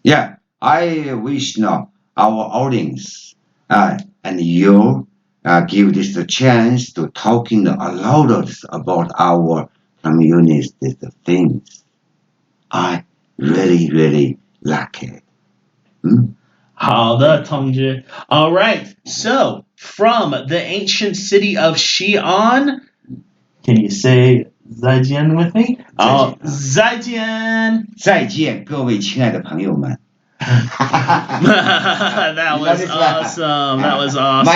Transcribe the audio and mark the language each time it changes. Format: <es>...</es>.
<en>Yeah, I wish our audience and you give this a chance to talking a lot about our communist things. I really like it.</en> <zh>好的，同志.</zh> <en>All right. So, from the ancient city of Xi'an, can you say 再见 with me?</en> <zh>再见. 再见，各位亲爱的朋友们。</zh> <en>That was awesome. That was awesome.</en>